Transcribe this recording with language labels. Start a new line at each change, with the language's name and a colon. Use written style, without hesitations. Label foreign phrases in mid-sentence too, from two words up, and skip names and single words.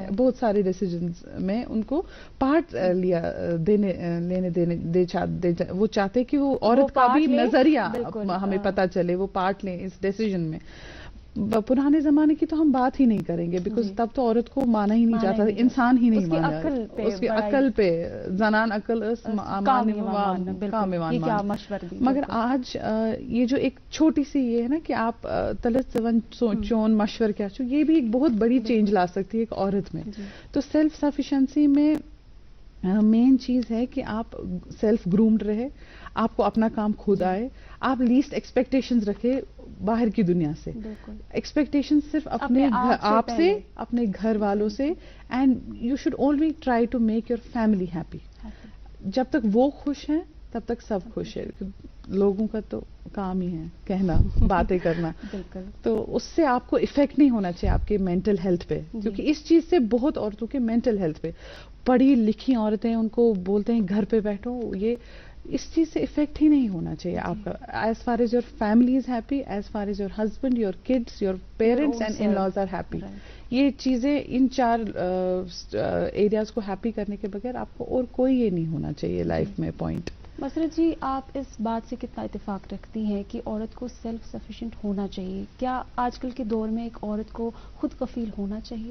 Urdu: بہت سارے ڈیسیجنز میں ان کو پارٹ وہ چاہتے کہ وہ عورت کا بھی نظریہ ہمیں پتا چلے, وہ پارٹ لیں اس ڈیسیجن میں. پرانے زمانے کی تو ہم بات ہی نہیں کریں گے بیکاز تب تو عورت کو مانا ہی نہیں جاتا, انسان ہی نہیں مانا, اس کی عقل پہ زنان عقل مگر آج یہ جو ایک چھوٹی سی یہ ہے نا کہ آپ تلت زون چون مشور کیا چھو, یہ بھی ایک بہت بڑی چینج لا سکتی ہے ایک عورت میں. تو
English: self sufficiency
Urdu: میں مین چیز ہے کہ آپ
English: self groomed
Urdu: رہے, آپ کو اپنا کام خود آئے, آپ
English: least expectations
Urdu: رکھے باہر کی دنیا سے, ایکسپیکٹیشن صرف اپنے آپ سے, اپنے گھر والوں سے,
English: and you should only try to make your family happy.
Urdu: جب تک وہ خوش ہیں تب تک سب خوش ہے. لوگوں کا تو کام ہی ہے کہنا, باتیں کرنا, تو اس سے آپ کو افیکٹ نہیں ہونا چاہیے آپ کے
English: mental health
Urdu: پہ, کیونکہ اس چیز سے بہت عورتوں کے
English: mental health
Urdu: پہ, پڑھی لکھی عورتیں ان کو بولتے ہیں گھر پہ بیٹھو, یہ اس چیز سے افیکٹ ہی نہیں ہونا چاہیے آپ کا.
English: as far as your family is happy, as far as your husband, your kids, your parents and in laws are happy,
Urdu: یہ چیزیں ان 4 ایریاز کو ہیپی کرنے کے بغیر آپ کو اور کوئی یہ نہیں ہونا چاہیے لائف میں پوائنٹ. مسرت جی, آپ اس بات سے کتنا اتفاق رکھتی ہیں کہ عورت کو
English: self sufficient
Urdu: ہونا چاہیے؟ کیا آج کل کے دور میں ایک عورت کو خود کفیل ہونا چاہیے؟